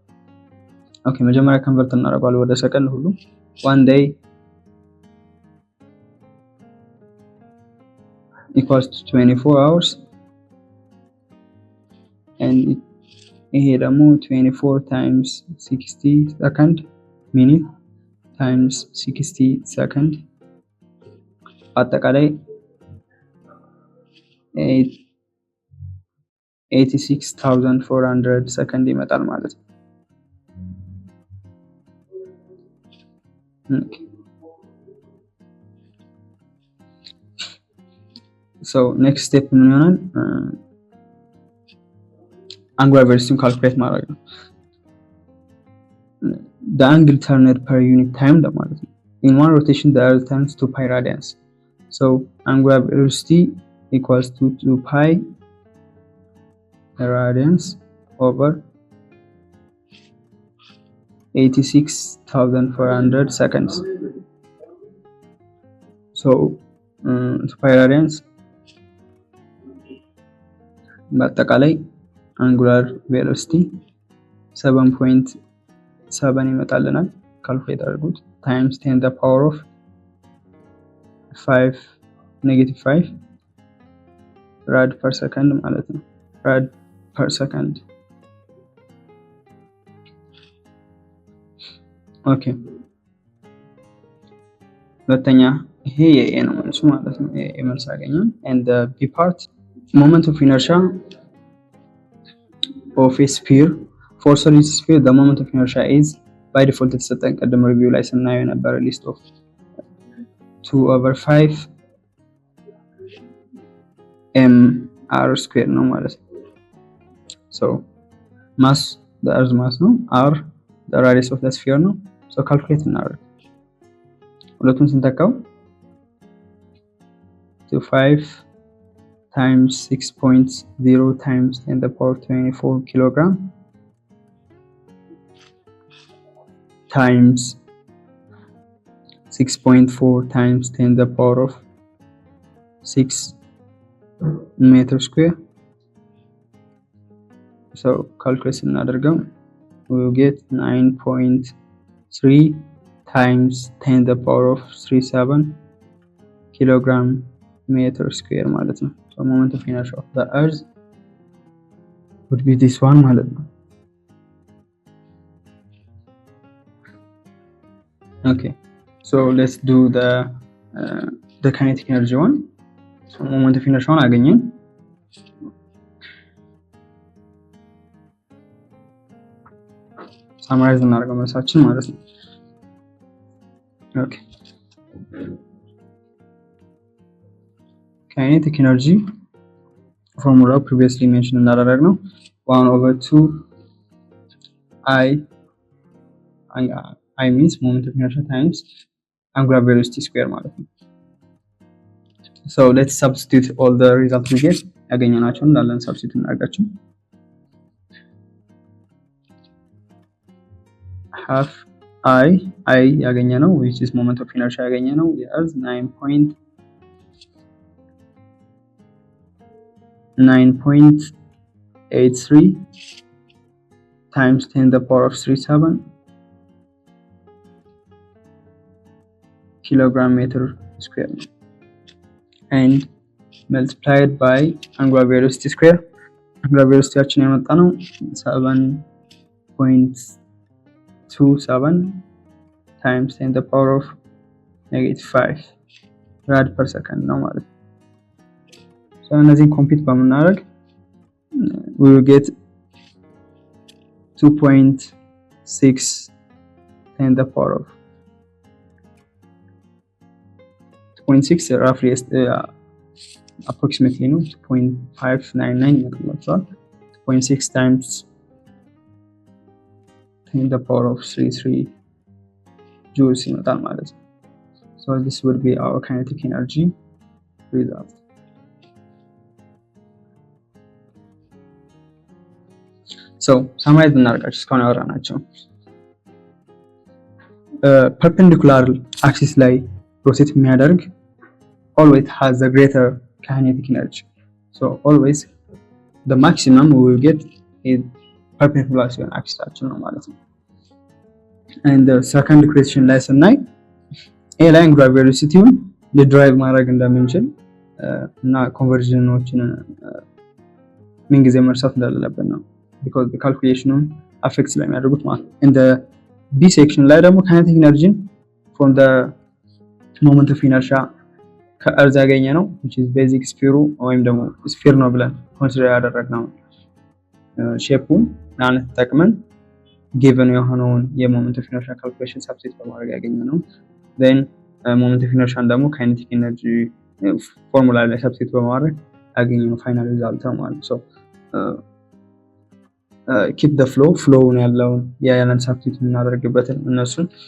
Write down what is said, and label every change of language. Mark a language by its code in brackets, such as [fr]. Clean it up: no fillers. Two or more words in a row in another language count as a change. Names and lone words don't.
[am] Okay, መጀመሪያ convert እናደርጋለን ወደ ሰከንድ ሁሉ [en] one day equals to 24 hours and [am] ይሄ ደግሞ [en] 24 times 60 second minute times 60 second አጠቃላይ [am] 86,400 ሰከንድ ይመጣል ማለት ነው okay. [en] so next step [am] ምን ይሆናል [en] angular velocity calculate [am] ማድረግ ነው [en] the angle turned per unit time [am] ለማለት ነው። [en] in one rotation the earth turns 2 pi radians, so angular velocity equals to 2 pi radians over 86,400 seconds. So 2 pi radians [am] በአጠቃላይ [en] angular velocity [am] 7.7 ይመጣልናል። ካልኩሌት አድርጉት [en] times 10 the power of [am] 5 -5 [en] rad per second [am] ማለት ነው። [en] rad per second [am] ኦኬ። ሁለተኛ ይሄ የኤ ነው መልሱ ማለት ነው። ኤ መልስ አገኘን። [en] and the b part moment of inertia of a sphere for solid sphere the moment of inertia is by default [am] የተሰጠን ቀደም ሪቪው ላይ ስናየው የነበረ [en] list of 2/5 mr square [am] ነው ማለት ነው። [en] so mass the earth mass ነው, r the radius of the sphere ነው። so calculate [am] እናደርግ ሁለቱን ስንተካው [en] 5 times 6.0 times 10 the power 24 kilogram times 6.4 times 10 the power of 6 meter square. so calculate እናደርገው we will get 9.3 times 10 the power of 37 kilogram meter square [am] ማለት ነው። [en] so moment of inertia of the earth would be this one [am] ማለት ነው። [en] okay, so let's do the kinetic energy one. so moment of inertia one [am] አገኘን። ሳማራይዝ እናደርገው መልሳችን ማለት ነው። [en] okay, kinetic energy formula previously mentioned እንዳደረግነው 1/2 I means moment of inertia times angular velocity square [am] ማለት ነው። [en] so let's substitute all the results we get [am] ያገኘናቸው እንዳለን [en] substitute እናደርጋቸው። half I ያገኘነው which is moment of inertia ያገኘነው የearth 9.83 times 10 the power of 37 kilogram meter square and multiplied by angular velocity square. angular velocity [am] ያችን ያመጣነው [en] 7.27 times 10 the power of -5 rad per second [am] ነው ማለት ነው። [en] so [am] እነዚህን ኮምፒውት በመናደርግ [en] we will get 2.6 10 the power of 2.6 roughly approximately [am] ነው 2.599 ይመጣላችኋል። [en] 2.6 times 10 the power of 33 joules [am] ይመጣል ማለት ነው። [en] so this would be our kinetic energy result. so summarize [am] እናደርጋቸው እስካሁን ያወራናቸው [en] perpendicular axis ላይ rotate የሚያደርግ always has the greater kinetic energy. so always the maximum we will get is perpendicular [am] ሲሆን አክሲሳችን ነው ማለት ነው። [en] and the second question [am] ላይ ስናይ [en] a ላይ angular velocity [am] ዲራይቭ ማድረግ እንደምንችል እና ኮንቨርዥኖችን ምን ጊዜ መርሳት እንደሌለብን ነው [en] because the calculation affects [am] ስለሚያደርጉት ማለት ነው። [en] in the b section [am] ላይ ደግሞ [en] kinetic energy from the moment of inertia [am] ከእርዝ ያገኘ ነው [en] which is basic sphere [am] ወይም ደግሞ sphere ነው ብለን ኮንሲደር ያደረግነው ሼፑ ማለት ተጠቅመን given የሆነውን [en] moment of inertia calculation substitute [am] በማድረግ ያገኘነው [en] then moment of inertia [am] ደግሞ [en] kinetic energy formula [am] ላይ ሰብስቲት በማድረግ ያገኘነው [en] final result [am] ነው ማለት ነው። [en] keep the flow [am] ያለውን ያንን ሳብስቲቱት የምናደርግበትን እነሱን